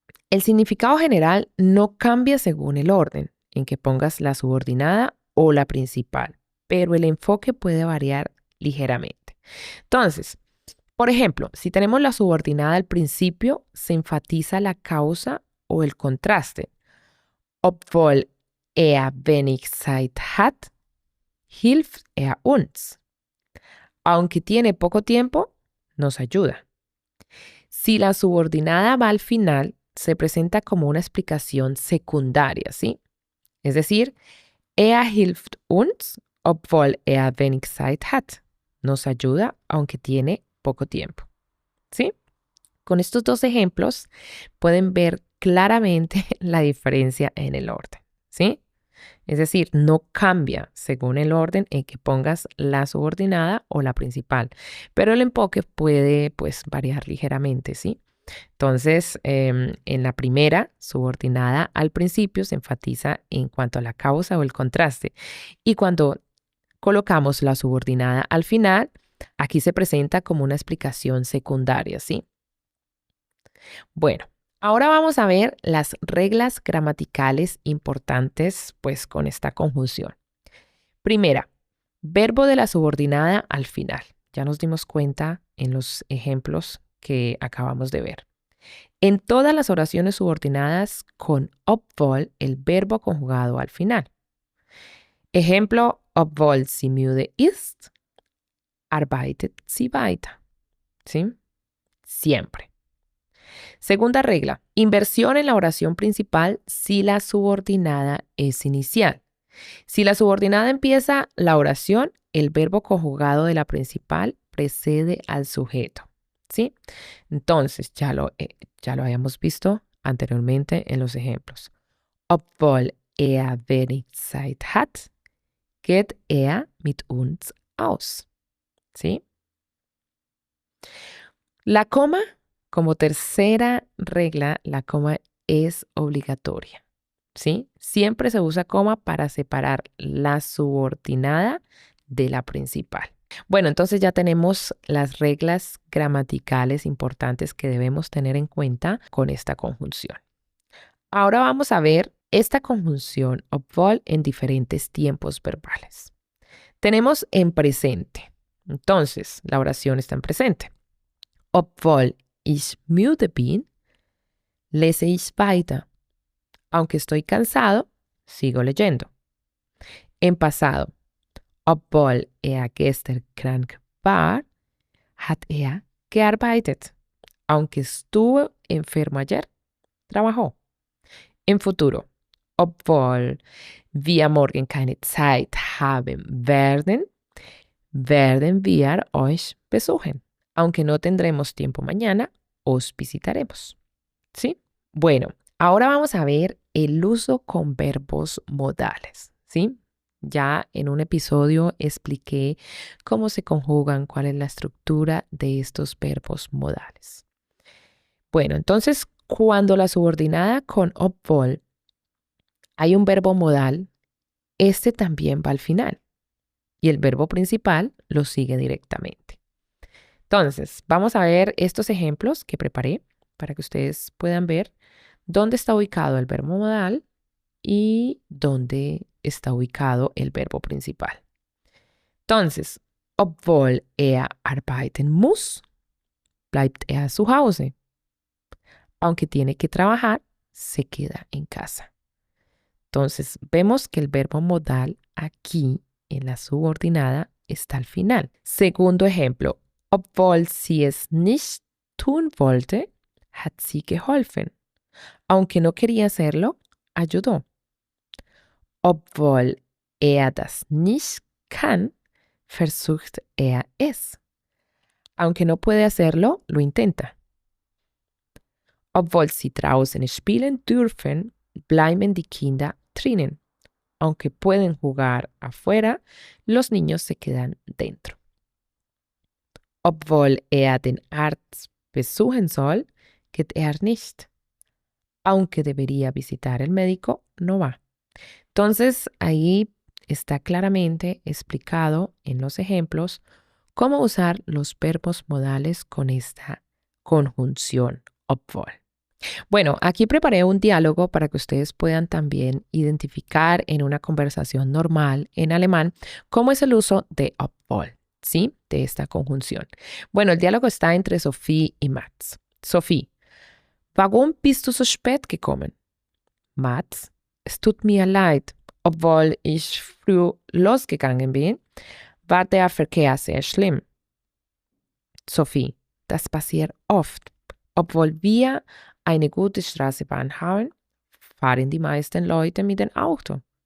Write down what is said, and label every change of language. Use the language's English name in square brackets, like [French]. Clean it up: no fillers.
[Spanish] El significado general no cambia según el orden en que pongas la subordinada o la principal, pero el enfoque puede variar ligeramente. Entonces, por ejemplo, si tenemos la subordinada al principio, se enfatiza la causa o el contraste. [German] Obwohl er wenig Zeit hat, hilft er uns. [Spanish] Aunque tiene poco tiempo, nos ayuda. Si la subordinada va al final, se presenta como una explicación secundaria, ¿sí? Es decir, [German] er hilft uns, obwohl er wenig Zeit hat. [Spanish] Nos ayuda aunque tiene poco tiempo, ¿sí? Con estos dos ejemplos pueden ver claramente la diferencia en el orden, ¿sí? Es decir, no cambia según el orden en que pongas la subordinada o la principal, pero el enfoque puede, pues, variar ligeramente, ¿sí? Entonces, en la primera, subordinada al principio, se enfatiza en cuanto a la causa o el contraste. Y cuando colocamos la subordinada al final, aquí se presenta como una explicación secundaria, ¿sí? Bueno, ahora vamos a ver las reglas gramaticales importantes, pues, con esta conjunción. Primera, verbo de la subordinada al final. Ya nos dimos cuenta en los ejemplos que acabamos de ver. En todas las oraciones subordinadas con obwohl, el verbo conjugado al final. Ejemplo, [German] obwohl sie müde ist, arbeitet sie weiter. [Spanish] ¿Sí? Siempre. Segunda regla, inversión en la oración principal si la subordinada es inicial. Si la subordinada empieza la oración, el verbo conjugado de la principal precede al sujeto. ¿Sí? Entonces, ya lo habíamos visto anteriormente en los ejemplos. [German] Obwohl er wenig Zeit hat, geht er mit uns aus. [Spanish] ¿Sí? La coma, como tercera regla, la coma es obligatoria. ¿Sí? Siempre se usa coma para separar la subordinada de la principal. Bueno, entonces ya tenemos las reglas gramaticales importantes que debemos tener en cuenta con esta conjunción. Ahora vamos a ver esta conjunción obwohl en diferentes tiempos verbales. Tenemos en presente. Entonces, la oración está en presente. [German] Obwohl ich müde bin, lese ich weiter. [Spanish] Aunque estoy cansado, sigo leyendo. En pasado. [German] Obwohl er gestern krank war, hat er gearbeitet. [Spanish] Aunque estuvo enfermo ayer, trabajó. En futuro. [German] Obwohl wir morgen keine Zeit haben werden, werden wir euch besuchen. [Spanish] Aunque no tendremos tiempo mañana, os visitaremos. ¿Sí? Bueno, ahora vamos a ver el uso con verbos modales. ¿Sí? Ya en un episodio expliqué cómo se conjugan, cuál es la estructura de estos verbos modales. Bueno, entonces cuando la subordinada con obwohl hay un verbo modal, este también va al final. y el verbo principal lo sigue directamente. Entonces, vamos a ver estos ejemplos que preparé para que ustedes puedan ver dónde está ubicado el verbo modal y dónde está ubicado el verbo principal. Entonces, [German] obwohl er arbeiten muss, bleibt er zu Hause. [Spanish] Aunque tiene que trabajar, se queda en casa. Entonces, vemos que el verbo modal aquí en la subordinada está al final. Segundo ejemplo, [German] obwohl sie es nicht tun wollte, hat sie geholfen. [Spanish] Aunque no quería hacerlo, ayudó. [German] Obwohl er das nicht kann, versucht er es. [Spanish] Aunque no puede hacerlo, lo intenta. [German] Obwohl sie draußen spielen dürfen, bleiben die Kinder drinnen. [Spanish] Aunque pueden jugar afuera, los niños se quedan dentro. [German] Obwohl er den Arzt besuchen soll, geht er nicht. [Spanish] Aunque debería visitar el médico, no va. Entonces, ahí está claramente explicado en los ejemplos cómo usar los verbos modales con esta conjunción obwohl. Bueno, aquí preparé un diálogo para que ustedes puedan también identificar en una conversación normal en alemán cómo es el uso de obwohl, ¿sí? De esta conjunción. Bueno, el diálogo está entre Sophie y Mats. [German] Sophie: Warum bist du so spät gekommen? Mats: Es tut mir leid. Obwohl ich früh losgegangen bin, war der Verkehr sehr schlimm. Sophie: Das passiert oft. Obwohl wir eine gute Straßenbahn haben, fahren die meisten Leute mit dem Auto.